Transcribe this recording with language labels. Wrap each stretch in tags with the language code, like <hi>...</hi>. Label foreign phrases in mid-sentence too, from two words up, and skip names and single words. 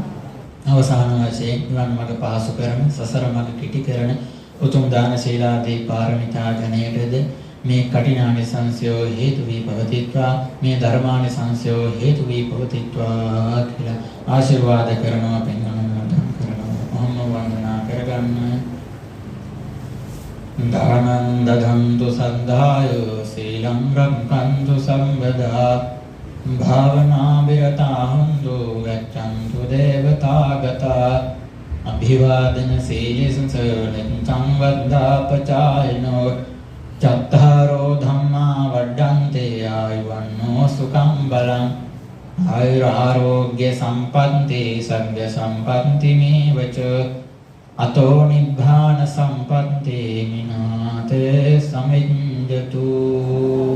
<si>අවසාන වශයෙන් නිවන් මඟ පාසු කරන, සසර මඟ කිටි කරන උතුම් දාන ශීලාදී පාරමිතා ගණයටද මේ කටිනානිසංසයෝ හේතු වී පවතිවා. මේ ධර්මානිසංසයෝ හේතු වී පවතිවා කියලා ආශිර්වාද කරනවා, පින් අනුමෝදන් කරනවා. ඔහොම වන්දනා කරගන්න.</si> <pi>දානං දදන්තු සද්ධාය සීලං රක්ඛන්තු සම්බදා භාවනා විරතා හොන්තු ගච්ඡන්තු දේවතාගතා අභිවාදන සීලසං සංවද්දාපචායනෝ චත්තාරෝ ධම්මා වඩ්ඩන්තේ ආයුවන්නෝ සුඛං බලං ආයුරාෝග්‍ය සම්පන්ති සබ්බ සම්පන්ති මේවච අතෝ නිබ්බාන සම්පත්තේ මිනාතේ සමිඤ්ඤතු</pi>